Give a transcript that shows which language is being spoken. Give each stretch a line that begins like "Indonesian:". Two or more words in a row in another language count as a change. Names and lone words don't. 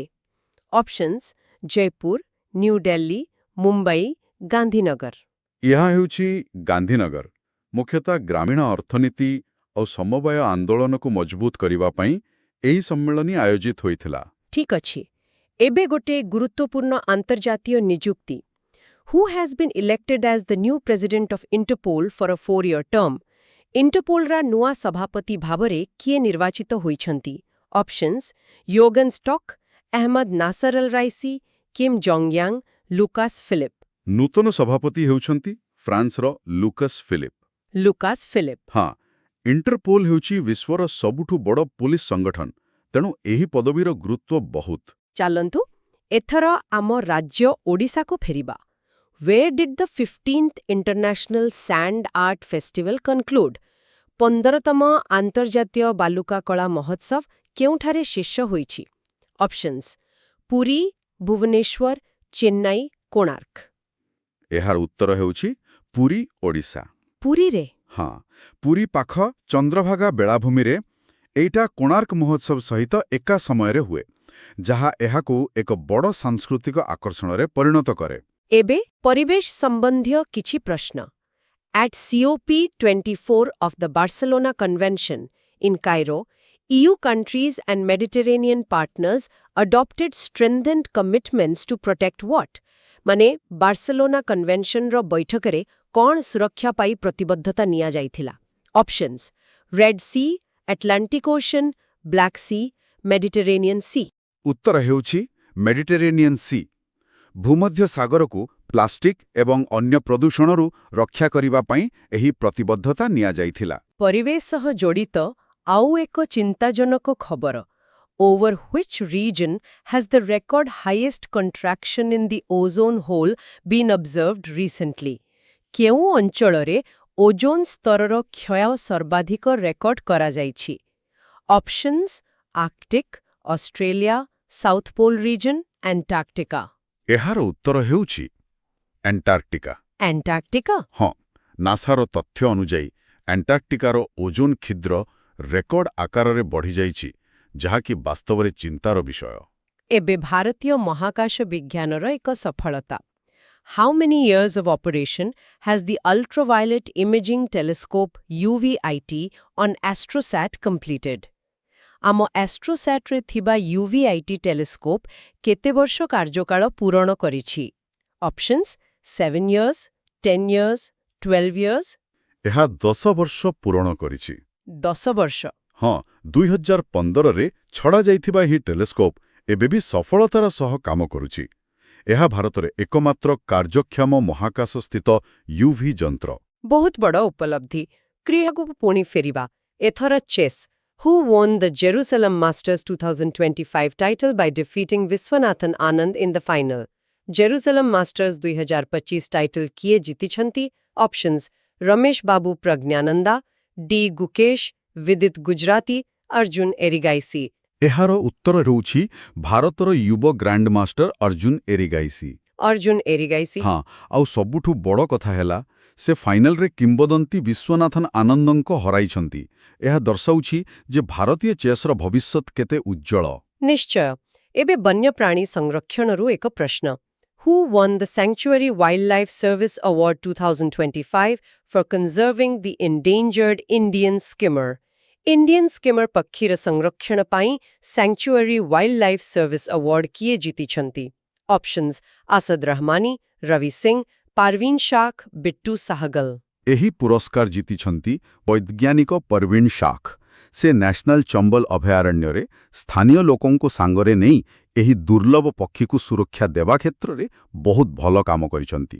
English: Options Jaipur, New Delhi, Mumbai, Gandhinagar.
Odia: ଏହା ହେଉଛି ଗାନ୍ଧୀନଗର। ମୁଖ୍ୟତଃ ଗ୍ରାମୀଣ ଅର୍ଥନୀତି ଓ ସମବାୟ ଆନ୍ଦୋଳନକୁ ମଜବୁତ କରିବା ପାଇଁ ଏହି ସମ୍ମିଳନୀ ଆୟୋଜିତ ହୋଇଥିଲା। ଠିକ୍ ଅଛି। ଏବେ ଗୋଟେ ଗୁରୁତ୍ୱପୂର୍ଣ୍ଣ ଆନ୍ତର୍ଜାତୀୟ ନିଯୁକ୍ତି।
English: Who has been elected as the new president of Interpol for a 4-year term?
Odia: ଇଣ୍ଟରପୋଲର ନୂଆ ସଭାପତି ଭାବରେ କିଏ ନିର୍ବାଚିତ ହୋଇଛନ୍ତି?
English: Options Yogan Stock, Ahmed Naser Al-Raisi, Kim Jong Yang, Lucas Philippe.
Odia: ନୂତନ ସଭାପତି ହେଉଛନ୍ତି ଫ୍ରାନ୍ସର ଲୁକାସ୍ ଫିଲିପ୍। ଲୁକାସ୍ ଫିଲିପ୍। ହଁ, ଇଣ୍ଟରପୋଲ ହେଉଛି ବିଶ୍ୱର ସବୁଠୁ ବଡ଼ ପୋଲିସ ସଂଗଠନ, ତେଣୁ ଏହି ପଦବୀର ଗୁରୁତ୍ୱ ବହୁତ। ଚାଲନ୍ତୁ ଏଥର ଆମ ରାଜ୍ୟ ଓଡ଼ିଶାକୁ ଫେରିବା।
English: Where did the 15th International Sand Art Festival conclude?
Odia: 15ତମ ଆନ୍ତର୍ଜାତୀୟ ବାଲୁକା କଳା ମହୋତ୍ସବ କେଉଁଠାରେ ଶେଷ ହୋଇଛି?
English: Options Puri, Bhubaneswar, Chennai, Konark.
Odia: ଏହାର ଉତ୍ତର ହେଉଛି ପୁରୀ, ଓଡ଼ିଶା। ପୁରୀରେ? ହଁ, ପୁରୀ ପାଖ ଚନ୍ଦ୍ରଭାଗା ବେଳାଭୂମିରେ ଏଇଟା କୋଣାର୍କ ମହୋତ୍ସବ ସହିତ ଏକା ସମୟରେ ହୁଏ, ଯାହା ଏହାକୁ ଏକ ବଡ଼ ସାଂସ୍କୃତିକ ଆକର୍ଷଣରେ ପରିଣତ କରେ। ଏବେ ପରିବେଶ ସମ୍ବନ୍ଧୀୟ କିଛି ପ୍ରଶ୍ନ।
English: At COP24 of the Barcelona Convention in Cairo, EU countries and Mediterranean partners adopted strengthened commitments to protect what?
Odia: ମାନେ ବାର୍ସେଲୋନା କନଭେନସନର ବୈଠକରେ କ'ଣ ସୁରକ୍ଷା ପାଇଁ ପ୍ରତିବଦ୍ଧତା ନିଆଯାଇଥିଲା?
English: Options Red Sea, Atlantic Ocean, Black Sea, Mediterranean Sea.
Odia: ଉତ୍ତର ହେଉଛି ମେଡିଟେରେନିୟନ୍ ସି। ଭୂମଧ୍ୟ ସାଗରକୁ ପ୍ଲାଷ୍ଟିକ୍ ଏବଂ ଅନ୍ୟ ପ୍ରଦୂଷଣରୁ ରକ୍ଷା କରିବା ପାଇଁ ଏହି ପ୍ରତିବଦ୍ଧତା ନିଆଯାଇଥିଲା। ପରିବେଶ ସହ ଜଡ଼ିତ ଆଉ ଏକ ଚିନ୍ତାଜନକ ଖବର।
English: Over which region has the record highest contraction in the ozone hole been observed recently?
Odia: କେଉଁ ଅଞ୍ଚଳରେ ଓଜୋନ୍ ସ୍ତରର କ୍ଷୟ ସର୍ବାଧିକ ରେକର୍ଡ କରାଯାଇଛି?
English: Options Arctic, Australia, South Pole Region, Antarctica.
Odia: ଏହାର ଉତ୍ତର ହେଉଛି ଆଣ୍ଟାର୍କଟିକା। ଆଣ୍ଟାର୍କଟିକା? ହଁ, ନାସାର ତଥ୍ୟ ଅନୁଯାୟୀ ଆଣ୍ଟାର୍କଟିକାର ଓଜୋନ୍ କ୍ଷିଦ୍ର ରେକର୍ଡ ଆକାରରେ ବଢ଼ିଯାଇଛି, ଯାହାକି ବାସ୍ତବରେ ଚିନ୍ତାର ବିଷୟ। ଏବେ ଭାରତୀୟ ମହାକାଶ ବିଜ୍ଞାନର ଏକ ସଫଳତା।
English: How many years of operation has the Ultraviolet Imaging Telescope UVIT on AstroSat completed?
Odia: ଆମ AstroSatରେ ଥିବା UVIT ଟେଲିସ୍କୋପ କେତେ ବର୍ଷ କାର୍ଯ୍ୟକାଳ ପୂରଣ କରିଛି?
English: Options 7 years, 10 years, 12 years,
Odia: ଏହା 10 ବର୍ଷ ପୂରଣ କରିଛି। 10 ବର୍ଷ। ହଁ, 2015ରେ ଛଡ଼ାଯାଇଥିବା ଏହି ଟେଲିସ୍କୋପ୍ ଏବେ ବି ସଫଳତାର ସହ କାମ କରୁଛି। ଏହା ଭାରତରେ ଏକମାତ୍ର କାର୍ଯ୍ୟକ୍ଷମ ମହାକାଶସ୍ଥିତ ୟୁଭି ଯନ୍ତ୍ର। ବହୁତ ବଡ଼ ଉପଲବ୍ଧି। କ୍ରୀଡ଼ାକୁ ପୁଣି ଫେରିବା। ଏଥର ଚେସ୍।
English: Who won the Jerusalem Masters 2025 title by defeating Viswanathan Anand in the final?
Odia: Jerusalem Masters 2025 title କିଏ ଜିତିଛନ୍ତି?
English: Options Rameshbabu Praggnanandhaa, D Gukesh, Vidit Gujrathi, Arjun Erigaisi.
Odia: ଏହାର ଉତ୍ତର ହେଉଛି ଭାରତର ଯୁବ ଗ୍ରାଣ୍ଡମାଷ୍ଟର ଅର୍ଜୁନ ଏରିଗାଇସି। ଅର୍ଜୁନ ଏରିଗାଇସି। ହଁ, ଆଉ ସବୁଠୁ ବଡ଼ କଥା ହେଲା ସେ ଫାଇନାଲରେ କିମ୍ବଦନ୍ତୀ ବିଶ୍ୱନାଥନ ଆନନ୍ଦଙ୍କ ହରାଇଛନ୍ତି। ଏହା ଦର୍ଶାଉଛି ଯେ ଭାରତୀୟ ଚେସ୍ର ଭବିଷ୍ୟତ କେତେ ଉଜ୍ଜଳ। ନିଶ୍ଚୟ। ଏବେ ବନ୍ୟପ୍ରାଣୀ ସଂରକ୍ଷଣରୁ ଏକ ପ୍ରଶ୍ନ।
English: Who won the Sanctuary Wildlife Service Award 2025 for conserving the endangered Indian skimmer? Indian skimmer
Odia: ପକ୍ଷୀର ସଂରକ୍ଷଣ ପାଇଁ Sanctuary Wildlife Service Award କିଏ ଜିତିଛନ୍ତି?
English: Options Asad Rahmani, Ravi Singh, Parveen Shaikh, Bittu Sahgal.
Odia: ଏହି ପୁରସ୍କାର ଜିତିଛନ୍ତି ବୈଜ୍ଞାନିକ ପରୱିନ ଶାଖ। ସେ ନ୍ୟାସନାଲ ଚମ୍ବଲ ଅଭୟାରଣ୍ୟରେ ସ୍ଥାନୀୟ ଲୋକଙ୍କୁ ସାଙ୍ଗରେ ନେଇ ଏହି ଦୁର୍ଲଭ ପକ୍ଷୀକୁ ସୁରକ୍ଷା ଦେବା କ୍ଷେତ୍ରରେ ବହୁତ ଭଲ କାମ କରିଛନ୍ତି।